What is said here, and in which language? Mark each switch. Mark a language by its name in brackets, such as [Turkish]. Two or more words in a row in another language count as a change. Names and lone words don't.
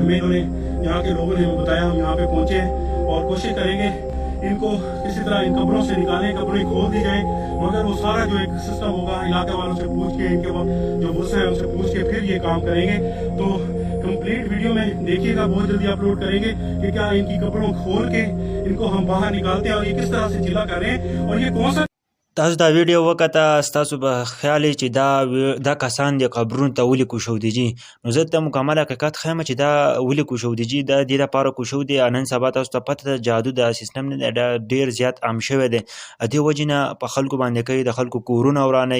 [Urdu] ہمیں انہوں نے یہاں کے لوگوں نے بتایا ہم یہاں پہ پہنچے اور کوشش کریں گے ان کو کسی طرح ان قبروں سے نکالیں, قبریں کھول دی جائیں, مگر وہ سارا جو ایک سسٹم ہوگا علاقے والوں سے پوچھ کے ان کے جو بس ہیں ان سے پوچھ کے پھر یہ کام کریں گے. تو کمپلیٹ ویڈیو میں دیکھیے گا, بہت جلدی اپلوڈ کریں گے کہ کیا ان کی قبروں کھول کے ان کو ہم باہر نکالتے ہیں اور یہ کس طرح سے چلا کر رہے ہیں اور یہ کون سا. [Pashto] تاسو دا ویډیو وکته ستاسو به خیال چې دا کسان د قبرونو ته ولې کوشودیجي. نو زه ته مکمل حقیقت ښیم چې دا ولې کوشودیجي. دا دې دپاره کوشودي نن سبا تاسو ته پته ده جادو دا سیستم نه دی ډېر زیات عام شوی دی. دې وجې نه په خلکو باندې کوي, د خلکو کورونه ورانوي.